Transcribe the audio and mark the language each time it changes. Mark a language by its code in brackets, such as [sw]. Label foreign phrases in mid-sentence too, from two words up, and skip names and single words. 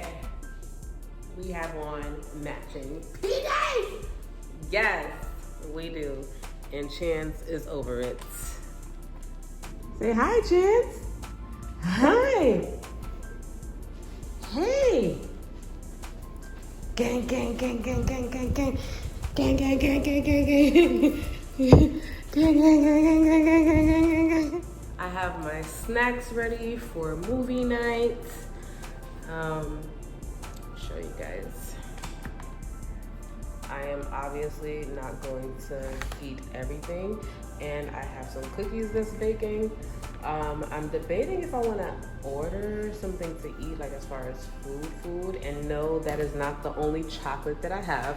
[en] We have on matching PJs. Yes, we do. And Chance is over it. Say hi, Chance. Hi. Hey. Gang, gang, gang, gang, gang, gang, gang. Gang, gang, gang, gang, gang, gang. Gang, gang, gang, gang, gang, gang, gang, gang. I have my snacks ready for movie night. Show you guys. I am obviously not going to eat everything, and I have some cookies that's baking. I'm debating if I want to order something to eat, like as far as food, and no, that is not the only chocolate that I have.